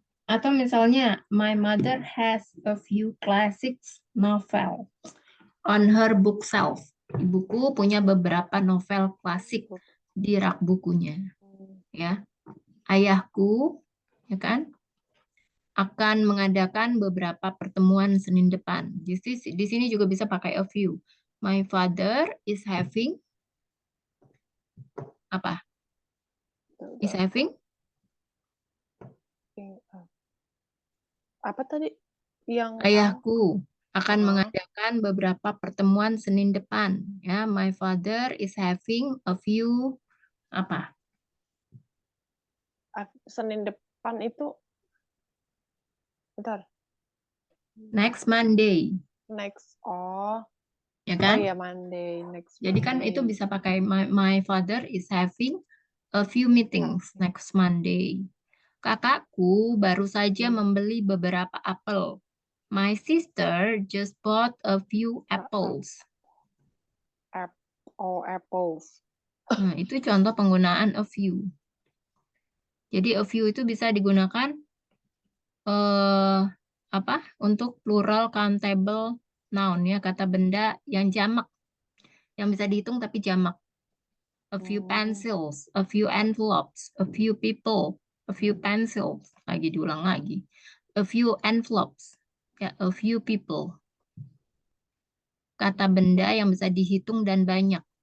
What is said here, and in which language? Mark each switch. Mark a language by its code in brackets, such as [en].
[id] Atau misalnya, [en] my mother has a few classics novel on her bookshelf. [id] Ibuku punya beberapa novel klasik di rak bukunya. Ya, ayahku, ya kan, akan mengadakan beberapa pertemuan Senin depan. Di sini juga bisa pakai a few. [en] My father is having apa? Is having [id] apa tadi yang ayahku akan mengadakan beberapa pertemuan Senin depan. [en] Ya, my father is having a few apa? [id] Senin depan itu bentar. [en] Next Monday. Next [id] Ya oh kan? [en] iya Monday, next [id] Jadi kan itu [en] Monday. [id] bisa pakai [en] my father is having a few meetings next Monday. [id] Kakakku baru saja membeli beberapa apel. [en] My sister just bought a few apples. Apples. [id] Nah, itu contoh penggunaan a few. Jadi a few itu bisa digunakan apa? Untuk plural countable noun ya, kata benda yang jamak, yang bisa dihitung tapi jamak. [en] A few pencils, a few envelopes, a few people, a few pencils. [id] Lagi diulang lagi. [en] A few envelopes, ya, a few people. [id] Kata benda yang bisa dihitung dan banyak.